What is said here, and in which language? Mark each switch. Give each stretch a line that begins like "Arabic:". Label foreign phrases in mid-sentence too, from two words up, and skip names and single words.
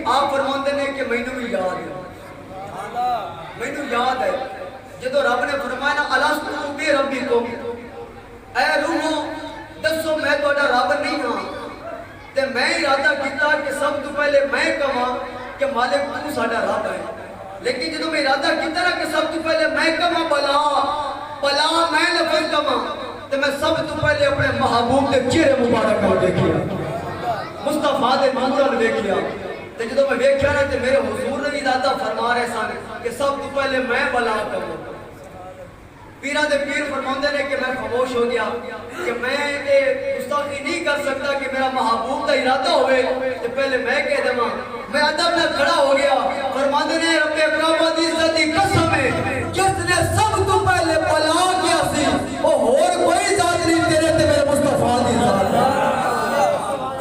Punjabi: آپ فرماندے نے کہ مینوں بھی یاد ہے مینوں یاد ہے جدو رب نے فرمایا نا
Arabic: الستو بربکم
Punjabi: اے روحو دسو میں تہاڈا رب نہیں ہاں تے میں ارادہ کیتا کہ سب تو پہلے میں کہاں کہ مالک تو ساڈا رب ہے. لیکن جدو میں ارادہ کیتا نا کہ سب تو پہلے میں کہاں بلا میں لفظ کہاں تے میں سب تو پہلے
Urdu: اپنے محبوب کے چہرے مبارک کو
Punjabi: دیکھیا مصطفیٰ دے منظر دیکھیا. تے جدو میں دیکھیا نا تے میرے حضور نے ارادہ فرما رہے سن کہ سب تو پہلے میں بلا کہاں. پیران دے پیر فرماندے نے کہ میں خاموش ہو گیا کہ میں گستاخی نہیں کر سکتا کہ میرا محبوب کا ارادہ ہوئے تو پہلے میں کہہ دوں. میں ادب میں کھڑا ہو گیا. فرماندے نے رب اکرم دی عزت دی قسم ہے جس نے سب تو پہلے بلا کیا سی
Urdu: وہ اور کوئی ذات نہیں
Punjabi: تیرے تے میرے مصطفیٰ دی ذات ہے.